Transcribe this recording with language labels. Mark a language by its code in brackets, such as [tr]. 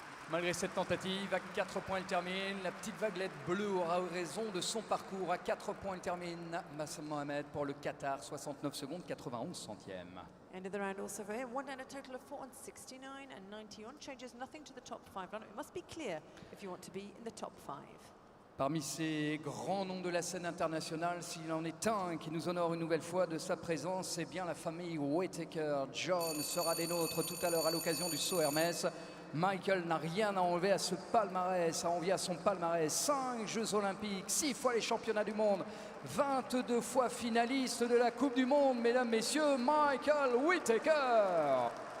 [fr] Malgré cette tentative, à 4 points il termine. La petite vaguelette bleue aura raison de son parcours. À 4 points il termine. Bassem Mohamed pour le Qatar, 69 secondes, 91 centièmes. [en] End of the round also for him. One down, a total of 4 on 69 and 91. Changes nothing to the top 5. It must be clear if you want to be in the top 5. [fr] Parmi ces grands noms de la scène internationale, s'il en est un qui nous honore une nouvelle fois de sa présence, c'est bien la famille Whittaker. John sera des nôtres tout à l'heure à l'occasion du saut Hermès. Michael n'a rien à enlever à ce palmarès, à envier à son palmarès. 5 Jeux Olympiques, 6 fois les championnats du monde, 22 fois finaliste de la Coupe du Monde, mesdames, messieurs, Michael Whittaker.